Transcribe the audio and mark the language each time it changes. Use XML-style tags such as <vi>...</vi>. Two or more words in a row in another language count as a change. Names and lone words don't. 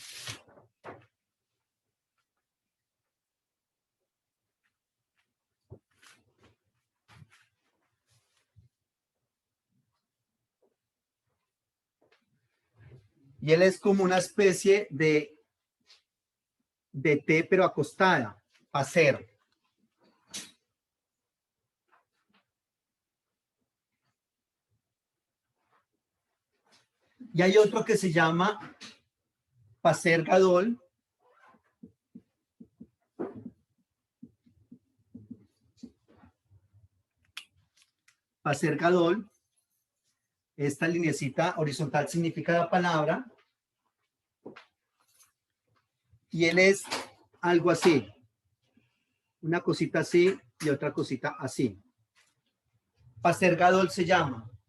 <es>Y él es como una especie de T, pero acostada, paser. Y hay otro que se llama paser gadol. Paser gadol. Esta lineecita horizontal significa la palabra. Y él es algo así. Una cosita así y otra cosita así. Paser gadol se llama.</es>